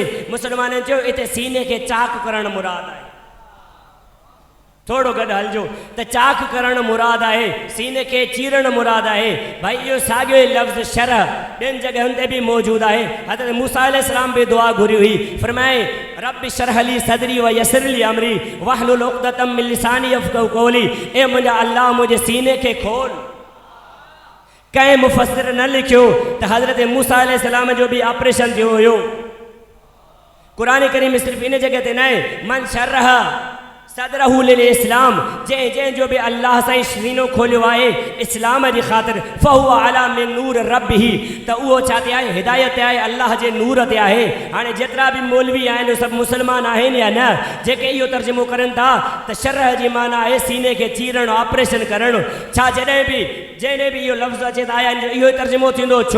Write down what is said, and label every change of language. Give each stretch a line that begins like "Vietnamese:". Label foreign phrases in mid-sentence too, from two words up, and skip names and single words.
Sindhi: मुस्लमाननि चयो हिते सीने खे चाक करणु मुराद आहे। थोड़ो गॾु हलजो त चाक करणु मुराद आहे, सीने खे चीरणु मुराद आहे। भाई इहो साॻियो ई लफ़्ज़ शरह ॿियनि जॻहियुनि ते बि मौजूदु आहे। हज़रत मूसा अलैहिस्सलाम बि दुआ घुरी हुई, फरमाए
Arabic: رب اشرح لي صدري ويسر لي أمري واحلل عقدة من لساني يفقهوا قولي,
Sindhi: ए मुंहिंजा अल्लाह मुंहिंजे सीने खे खोल। कंहिं मुफ़स्सिर न लिखियो त हज़रत मूसा अलैहिस्सलाम जो बि ऑपरेशन थियो हुयो। क़ुरान करीम में सिर्फ़ु इन जॻह ते न आहे,
Arabic: من شرح صدره للإسلام,
Sindhi: जंहिं जो बि अल्लाह साईं सीनो खोलियो आहे इस्लाम जी ख़ातिर,
Arabic: فهو على من نور ربه,
Sindhi: त उहो छा ते आहे, हिदायत ते आहे, अल्लाह जे नूर ते आहे। हाणे जेतिरा बि मौलवी आहिनि सभु मुस्लमान आहिनि या न, जेके इहो तर्जुमो करनि था त शरह जी माना आहे सीने खे चीरणु, ऑपरेशन करणु। छा जॾहिं बि बि इहो लफ़्ज़ अचे त आया आहिनि इहो तर्जुमो थींदो छो?